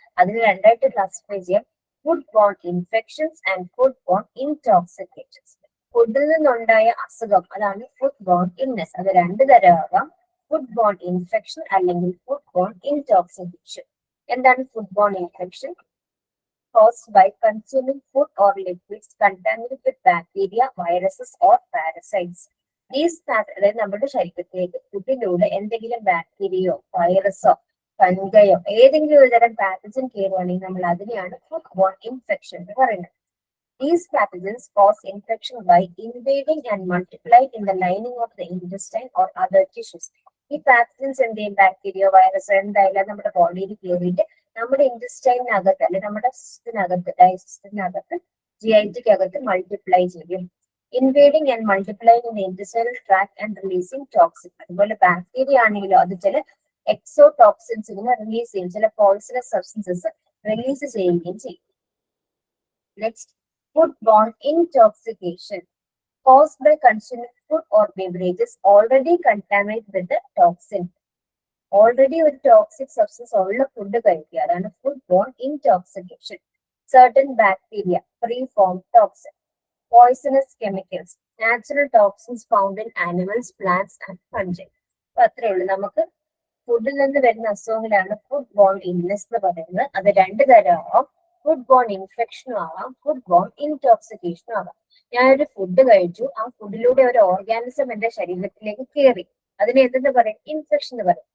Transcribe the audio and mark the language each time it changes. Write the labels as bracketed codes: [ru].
[ml] അതിന് രണ്ടായിട്ട് ക്ലാസിഫൈ ചെയ്യാം. [en] Food borne infections and food borne intoxications. [ml] ഫുഡിൽ നിന്നുണ്ടായ അസുഖം അതാണ് ഫുഡ് ബോൺ ഇൽനെസ്. അത് രണ്ട് തരമാകാം. ഫുഡ് ബോൺ ഇൻഫെക്ഷൻ അല്ലെങ്കിൽ ഫുഡ് ബോൺ ഇൻടോക്സിക്കേഷൻ. എന്താണ് food bone infection? [en] Caused by consuming food or liquids contaminated with bacteria, viruses or parasites. [ml] അതായത് നമ്മുടെ ശരീരത്തിലേക്ക് ഫുഡിലൂടെ എന്തെങ്കിലും ബാക്ടീരിയയോ വൈറസോ ഫംഗയോ ഏതെങ്കിലും ഒരു തരം പാത്തജൻ കയറുവാണെങ്കിൽ നമ്മൾ അതിനെയാണ് ഫുഡ് ബോൺ ഇൻഫെക്ഷൻ എന്ന് പറയുന്നത്. [en] These pathogens cause infection by invading and multiplying in the lining of the intestine or other tissues. [ml] ഈ പാത്തജൻസ് എന്തെയും ബാക്ടീരിയ വൈറസ് എന്തായാലും നമ്മുടെ ബോഡിയിൽ കയറിയിട്ട് നമ്മുടെ ഇൻറ്റസ്റ്റൈനകത്ത് അല്ലെങ്കിൽ നമ്മുടെ സിസ്റ്റിനകത്ത് ഡൈജസ്റ്റിനകത്ത് GIT-ക്കകത്ത് മൾട്ടിപ്ലൈ ചെയ്യും. [en] Invading and multiplying in intestinal tract and releasing toxin. [ml] അതുപോലെ ബാക്ടീരിയ ആണെങ്കിലോ അത് ചില എക്സോടോക്സിൻസിനെ റിലീസ് ചെയ്യും, ചില പോയിസണസ് സബ്സ്റ്റൻസസ് റിലീസ് ചെയ്യുകയും ചെയ്യും. [en] Next, foodborne intoxication caused by consuming food or beverages already contaminated with the toxin. [ml] Already ഒരു ടോക്സിക് സബ്സ്റ്റൻസ് ഉള്ള ഫുഡ് കഴിക്കുക, അതാണ് foodborne intoxication. [en] Certain bacteria pre-form toxin, poisonous chemicals, natural toxins found in animals, plants and fungi. [ml] അപ്പൊ അത്രയേ ഉള്ളൂ. നമുക്ക് ഫുഡിൽ നിന്ന് വരുന്ന അസുഖങ്ങളാണ് ഫുഡ് ബോൺ ഇൽനെസ് എന്ന് പറയുന്നത്. അത് രണ്ട് തരമാവാം. ഫുഡ് ബോൺ ഇൻഫെക്ഷനും ആവാം, ഫുഡ് ബോൺ ഇൻടോക്സിക്കേഷനും ആവാം. ഞാനൊരു ഫുഡ് കഴിച്ചു, ആ ഫുഡിലൂടെ ഒരു ഓർഗാനിസം എന്റെ ശരീരത്തിലേക്ക് കയറി, അതിനെ എന്തെന്ന് പറയും? ഇൻഫെക്ഷൻ എന്ന് പറയും.